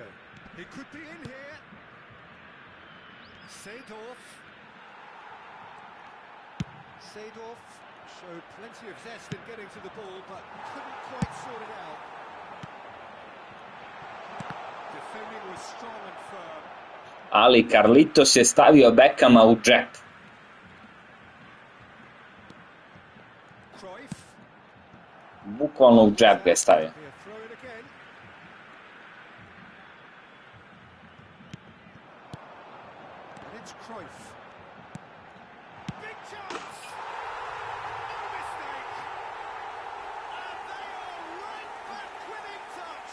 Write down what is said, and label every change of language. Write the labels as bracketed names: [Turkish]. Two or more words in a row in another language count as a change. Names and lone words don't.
[English] He could be in here. Seedorf showed plenty of zest in getting to the ball, but couldn't quite sort it out. Defending was strong and firm. [Serbian] Ali, Carlitos je stavio Beckhama u džep. Cruyff. Bukvalno u džep ga je stavio. [English] He'll throw it again. And it's Cruyff. Big chance! No mistake! And they are right back within touch!